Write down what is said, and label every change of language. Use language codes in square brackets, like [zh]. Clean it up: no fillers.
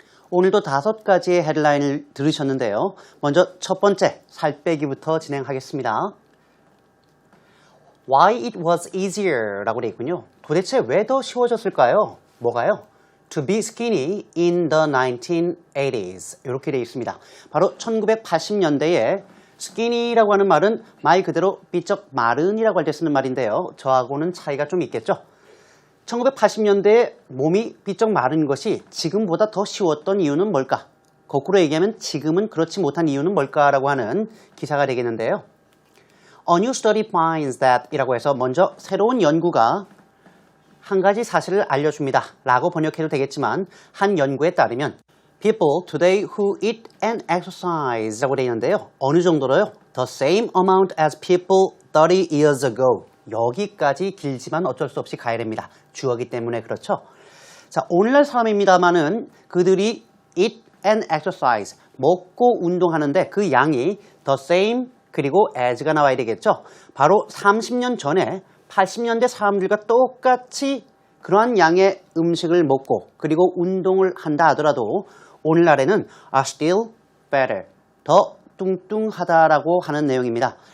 [ko] 오늘도 5가지의 헤드라인을 들으셨는데요. 먼저 첫 번째, 살 빼기부터 진행하겠습니다. [en] Why it was easier [ko] 라고 되어 있군요. 도대체 왜 더 쉬워졌을까요? 뭐가요? [en] To be skinny in the 1980s [ko] 이렇게 되어 있습니다. 바로 1980년대에 skinny라고 하는 말은 말 그대로 삐쩍 마른이라고 할 때 쓰는 말인데요. 저하고는 차이가 좀 있겠죠? 1980년대에 몸이 삐쩍 마른 것이 지금보다 더 쉬웠던 이유는 뭘까? 거꾸로 얘기하면 지금은 그렇지 못한 이유는 뭘까라고 하는 기사가 되겠는데요. [en] A new study finds that [ko] 이라고 해서 먼저 새로운 연구가 한 가지 사실을 알려줍니다 라고 번역해도 되겠지만 한 연구에 따르면 [en] People today who eat and exercise [ko] 라고 되어 있는데요. 어느 정도로요? [en] The same amount as people 30 years ago. [ko] 여기까지 길지만 어쩔 수 없이 가야 됩니다. 주어기 때문에 그렇죠. 자, 오늘날 사람입니다만은 그들이 [en] eat and exercise, [ko] 먹고 운동하는데 그 양이 the same 그리고 as가 나와야 되겠죠. 바로 30년 전에 80년대 사람들과 똑같이 그러한 양의 음식을 먹고 그리고 운동을 한다 하더라도 오늘날에는 [en] are still better, [ko] 더 뚱뚱하다라고 하는 내용입니다.